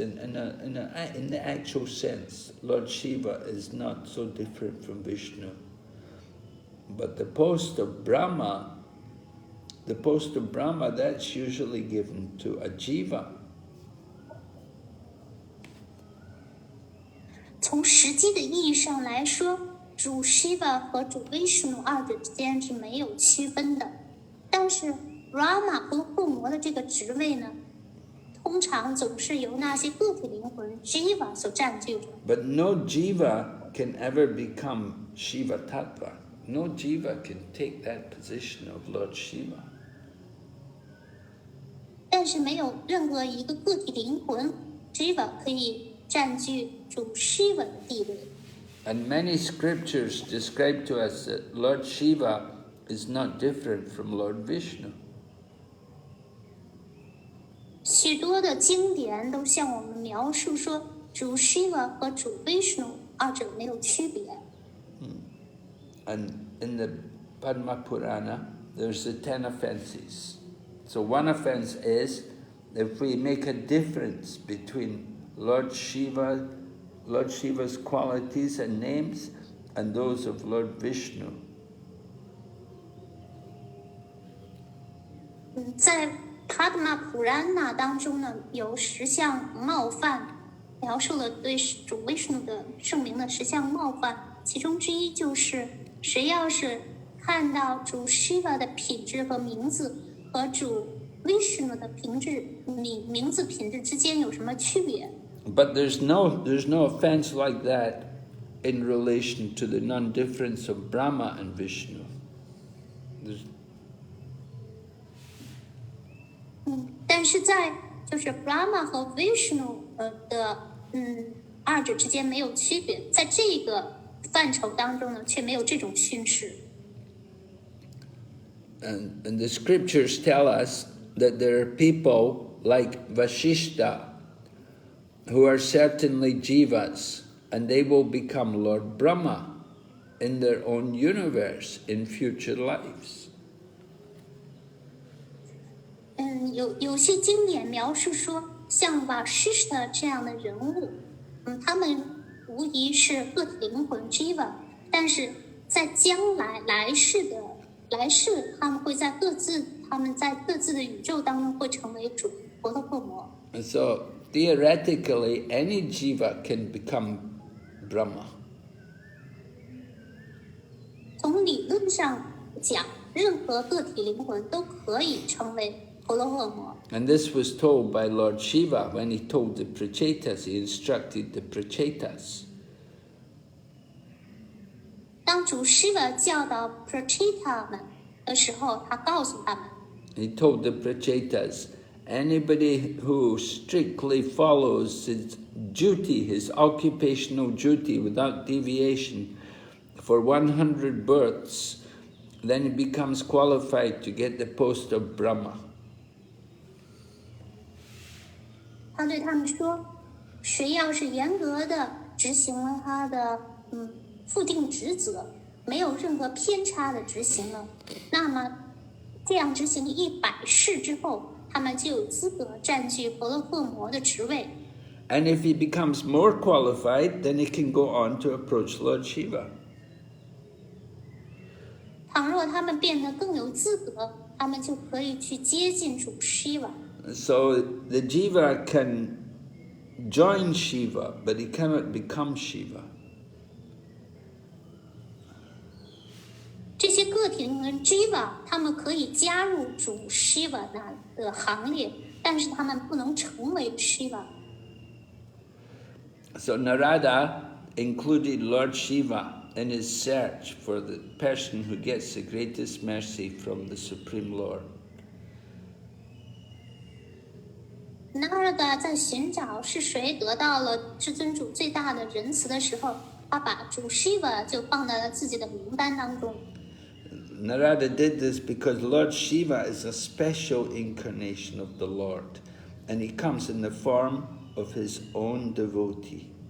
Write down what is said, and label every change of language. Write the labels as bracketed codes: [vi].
[en] In the actual sense, Lord Shiva is not so different from Vishnu. But the post of Brahma, that's usually given to a jiva. [zh] 从实际的意义上来说，主Shiva和主 Vishnu 二者之间是没有区分的。但是 Brahma 和护摩的这个职位呢，通常总是由那些个体灵魂 Jiva 所占据着。 [en] But no jiva can ever become Shiva Tattva. No jiva can take that position of Lord Shiva. [zh] 但是没有任何一个个体灵魂 Jiva 可以占据主Shiva的地位。 [en] And many scriptures describe to us that Lord Shiva is not different from Lord Vishnu. [zh] 许多的经典都向我们描述说，主Shiva和主 Vishnu 二者没有区别。 [en] And in the Padma Purana, there's the 10 offenses. So one offense is if we make a difference between Lord Shiva's qualities and names and those of Lord Vishnu. [zh] 在 Padma Purana 当中呢，有10项冒犯，描述了对主 Vishnu 的圣名的10项冒犯，其中之一就是谁要是看到主 Shiva 的品质和名字和主 Vishnu 的名字品质之间有什么区别。 [en] But there's no offense like that in relation to the non-difference of Brahma and Vishnu. [zh] 但是在就是 Brahma 和 Vishnu 的二者之间没有区别，在这个范畴当中呢，却没有这种训示。 [en] And the scriptures tell us that there are people like Vasishta who are certainly jivas, and they will become Lord Brahma in their own universe in future lives. [zh] 有些经典描述说，像 Vasishta 这样的人物，他们无疑是个体灵魂 jiva， 但是在将来来世，他们在各自的宇宙当中会成为主婆罗婆摩。 [en] And so theoretically, any jiva can become Brahma. [zh] 从理论上讲，任何个体灵魂都可以成为婆罗婆摩。 [en] And this was told by Lord Shiva when he told the Prachetas, he instructed the Prachetas. [zh] 当主 Shiva 教导 Pracheta 们的时候，他告诉他们 [en] He told the Prachetas, anybody who strictly follows his duty, his occupational duty without deviation for 100 births, then he becomes qualified to get the post of Brahma. [zh] 他对他们说，谁要是严格的执行了他的附定职责，没有任何偏差的执行了，那么这样执行100世之后，他们就有资格占据婆罗婆摩的职位。 [en] And if he becomes more qualified, then he can go on to approach Lord Shiva. [zh] 倘若他们变得更有资格，他们就可以去接近主 Shiva。 [en] So the jiva can join Shiva, but he cannot become Shiva. [zh] 这些个体灵魂 Jiva， 他们可以加入主 Shiva 的行列，但是他们不能成为 Shiva。 [en] So Narada included Lord Shiva in his search for the person who gets the greatest mercy from the Supreme Lord. [zh] Narada 在寻找是谁得到了至尊主最大的仁慈的时候，他把主 Shiva 就放在了自己的名单当中。 [en] Narada did this because Lord Shiva is a special incarnation of the Lord, and he comes in the form of his own devotee.